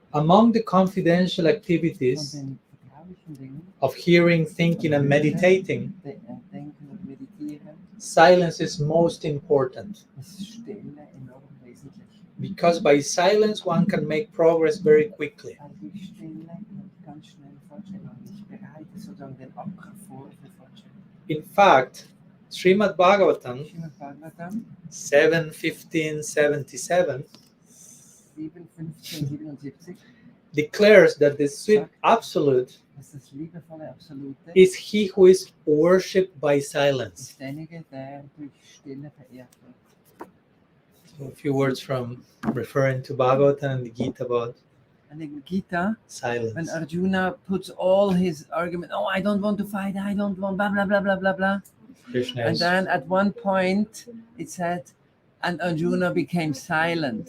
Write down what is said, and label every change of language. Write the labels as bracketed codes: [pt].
[en] among the confidential [de] von [en] activities [de] den vertraulichen Dingen, [en] of hearing, thinking, and meditating, [de] Denken und Meditieren, [en] silence is most important, [de] ist Stille enorm wesentlich. [en] because by silence one can make progress very quickly. [de] Weil die Stille ganz schnell Fortschritt machen. Ich bereite sozusagen den Acker vor für Fortschritt. [en] In fact, Srimad Bhagavatam [de] Srimad Bhagavatam 7:15-77 7:15-77 [en] declares that the sweet absolute [de] ist das liebevolle Absolute, [en] is he who is worshipped by silence. [de] ist derjenige, der durch Stille verehrt wird. [en] So a few words from referring to Bhagavatam and the Gita about And in Gita, when silence. Arjuna puts all his argument, oh, I don't want to fight, I don't want blah, blah, blah, blah, blah, blah. Krishna And is then at one point it said, and Arjuna became silent.